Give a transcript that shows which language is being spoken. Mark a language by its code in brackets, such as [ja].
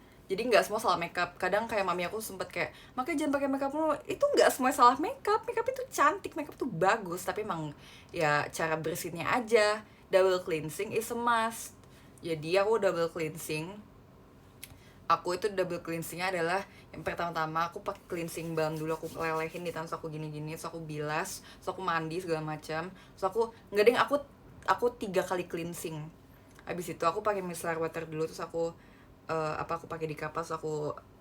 [id] Jadi nggak semua salah makeup. Kadang kayak mami aku sempet kayak, makanya jangan pakai makeup mulu. Itu nggak semua salah makeup. Makeup itu cantik, makeup itu bagus, tapi emang ya cara bersihnya aja. [en] Double cleansing is a must. [id] Jadi aku double cleansing. Aku itu double cleansingnya adalah yang pertama-tama aku pakai cleansing balm dulu, aku lelehin di tangan, terus aku gini-gini, terus aku bilas, terus aku mandi segala macam. Terus aku 3 kali cleansing. Habis itu aku pakai micellar water dulu, terus aku aku pakai di kapas, aku